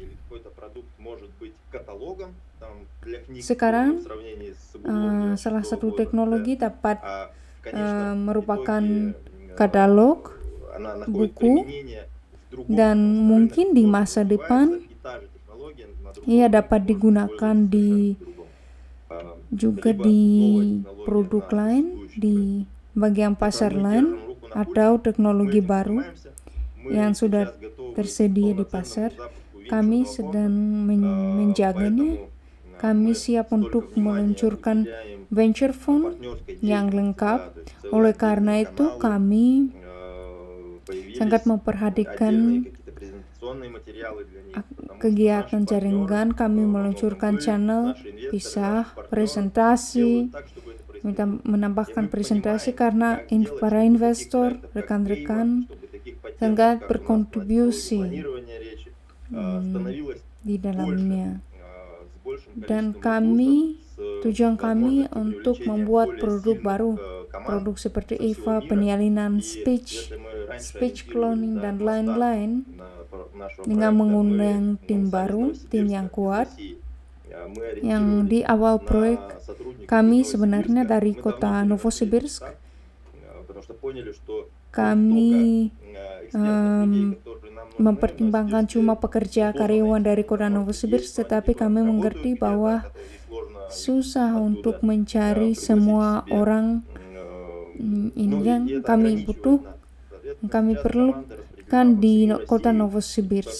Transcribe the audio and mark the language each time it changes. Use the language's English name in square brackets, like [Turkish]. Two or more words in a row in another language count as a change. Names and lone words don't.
[Indonesian] Sekarang salah satu teknologi dapat merupakan katalog buku, dan mungkin di masa depan ia dapat digunakan juga di produk lain, di bagian pasar lain, atau teknologi baru yang sudah tersedia di pasar. Kami sedang menjaganya. Kami siap untuk meluncurkan venture fund yang lengkap. Oleh karena itu kami sangat memperhatikan [Russian] информационные материалы для них, потому что [Indonesian] kegiatan [Russian] наши партнеры, [Indonesian] jaringan, kami meluncurkan [Russian] вы, [Indonesian] channel, [Russian] наши инвесторы, [Indonesian] pisah, [Russian] наши партнеры [Indonesian] presentasi, [Russian] делают так, чтобы это происходило. [Indonesian] menambahkan [Russian] И мы [Indonesian] presentasi [Russian] понимаем, [Indonesian] karena [Russian] как делать, [Indonesian] para [Russian] чтобы [Indonesian] investor, [Russian] таких проектов, как [Indonesian] rekan-rekan [Russian] Эйва, чтобы таких патентов, [Indonesian] sangat [Russian] как у нас [Indonesian] berkontribusi [Russian] планирование речи, становилось [Indonesian] di dalamnya. [Russian] с большим [Indonesian] Dan [Russian] количеством [Indonesian] kami, [Russian] ресурсов, с [Indonesian] tujuan kami [Russian] возможностью [Indonesian] untuk [Russian] привлечения [Indonesian] membuat [Russian] более [Indonesian] produk [Russian] сильных, [Indonesian] baru, [Russian] команд [Indonesian] produk seperti [Russian] со всего [Indonesian] Eva, [Russian] мира. [Indonesian] penyalinan [Russian] И [Indonesian] speech, [Russian] если мы раньше [Indonesian] speech [Russian] ориентировались, [Indonesian] cloning, [Russian] да, [Indonesian] dan [Russian] на старт [Indonesian] lain-lain, [Russian] нашего [Indonesian] dengan [Russian] проекта, [Indonesian] mengundang [Russian] мы [Indonesian] tim [Russian] сами из [Indonesian] baru, tim [Russian] Новосибирска, [Indonesian] yang [Russian] из [Indonesian] kuat, [Russian] России, мы [Indonesian] yang [Russian] ориентировались [Indonesian] di awal [Russian] на [Indonesian] proyek [Russian] сотрудников из [Indonesian] kami sebenarnya [Russian] Новосибирска. [Indonesian] dari [Russian] Мы [Indonesian] kota [Russian] давно переросли [Indonesian] Novosibirsk. [Russian] этот этап, потому что поняли, что [Indonesian] Kami [Russian] экспертных людей, которые нам нужны, [Indonesian] mempertimbangkan cuma pekerja karyawan dari kota Novosibirsk, tetapi kami mengerti bahwa susah untuk mencari semua orang yang kami butuh, kami perlukan di kota Novosibirsk.